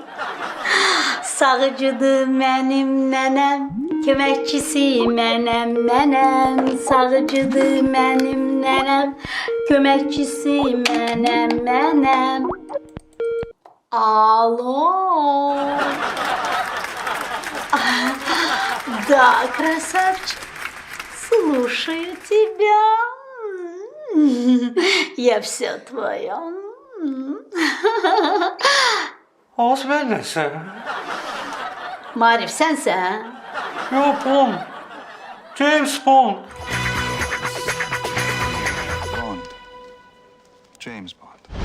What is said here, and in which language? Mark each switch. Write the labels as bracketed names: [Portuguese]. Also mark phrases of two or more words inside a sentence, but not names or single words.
[Azerbaijani] Sağıcıdır mənim nənəm, köməkçisi mənəm. Sağıcıdır mənim nənəm, köməkçisi mənəm. Alo. [Russian] Да, красавчик, слушаю тебя. Я вся твоя. [Turkish] Oğuz ben nesin? [Azerbaijani] Marif sensən? [Turkish] Yok Bond. James Bond. Bond. James Bond.